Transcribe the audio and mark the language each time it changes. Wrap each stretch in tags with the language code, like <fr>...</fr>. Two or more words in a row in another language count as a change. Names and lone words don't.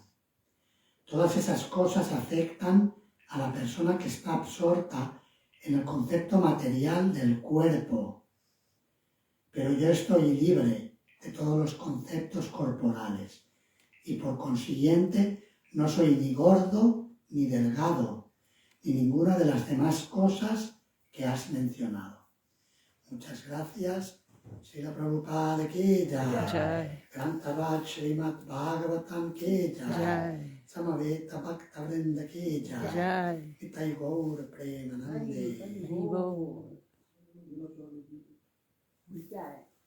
<es>Todas esas cosas afectan a la persona que está absorta en el concepto material del cuerpo. pero yo estoy libre de todos los conceptos corporales y por consiguiente no soy ni gordo ni delgado, ni ninguna de las demás cosas que has mencionado. Muchas gracias.</es> <hi>श्रील प्रभुपाद की जय। ग्रन्थराज श्रीमद् भागवतम् की जय. समवेत भक्त वृन्द की जय.</hi> <bn>নিতাই গৌর প্রেমানন্দে.</bn> <hi>Jai.</hi>